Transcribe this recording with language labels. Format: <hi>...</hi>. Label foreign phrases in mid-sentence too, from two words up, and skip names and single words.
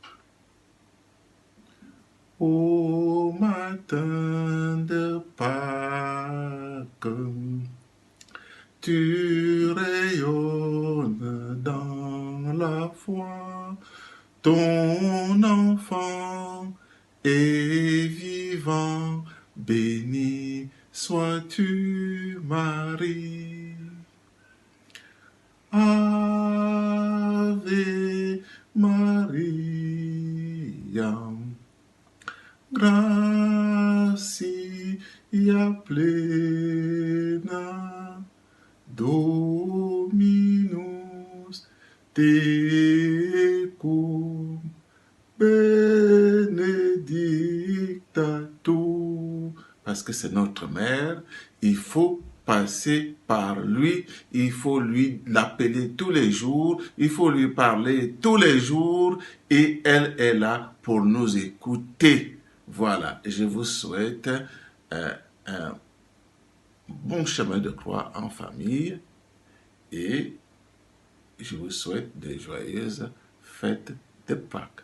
<fr>Au matin de Pâques, tu rayonnes dans la foi, ton enfant est vivant, béni sois-tu Marie.</fr> <la>Ave Maria, gratia plena, Dominus tecum, benedicta tu.</la> <fr>Parce que c'est notre mère, il faut passer par lui, il faut l'appeler tous les jours, il faut lui parler tous les jours et elle est là pour nous écouter. Voilà, je vous souhaite un bon chemin de croix en famille et je vous souhaite de joyeuses fêtes de Pâques.</fr>